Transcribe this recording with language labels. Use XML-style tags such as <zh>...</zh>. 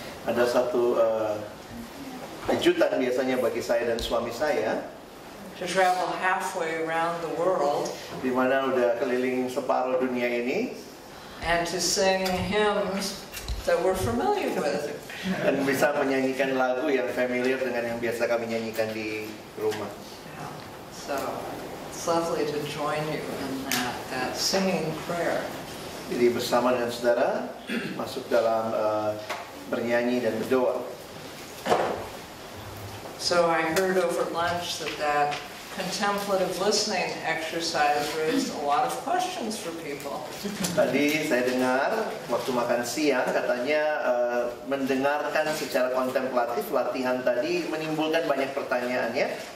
<id>Ada satu kejutan biasanya bagi saya dan suami saya.</id> <en>To travel halfway around the world.</en> <id>Di mana udah keliling separuh dunia ini.</id> <en>And to sing hymns that we're familiar with.</en> <id>Dan bisa menyanyikan lagu yang familiar dengan yang biasa kami nyanyikan di rumah.</id> <en>Yeah. So it's lovely to join you in that singing prayer.</en> <id>Jadi bersama dengan saudara masuk dalam bernyanyi dan berdoa.</id> <en>So I heard over lunch that contemplative listening exercise raised a lot of questions for people.</en> <id>Tadi saya dengar waktu makan siang katanya mendengarkan secara kontemplatif, latihan tadi menimbulkan banyak pertanyaan ya.</id>